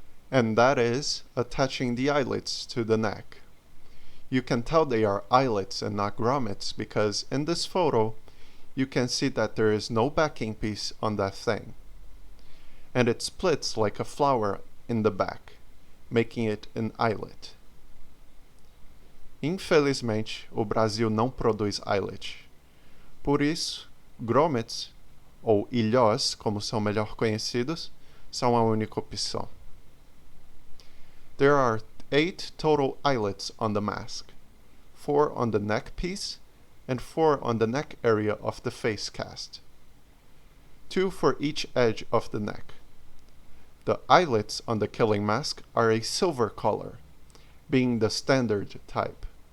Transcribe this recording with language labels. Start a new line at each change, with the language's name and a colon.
English: And that is attaching the eyelets to the neck. You can tell they are eyelets and not grommets because in this photo, you can see that there is no backing piece on that thing. And it splits like a flower in the back, making it an eyelet.
Portuguese: Infelizmente, o Brasil não produz eyelet. Por isso, grommets, ou ilhós, como são melhor conhecidos, são a única opção.
English: There are 8 total eyelets on the mask, 4 on the neck piece, and 4 on the neck area of the face cast. 2 for each edge of the neck. The eyelets on the killing mask are a silver color, being the standard type.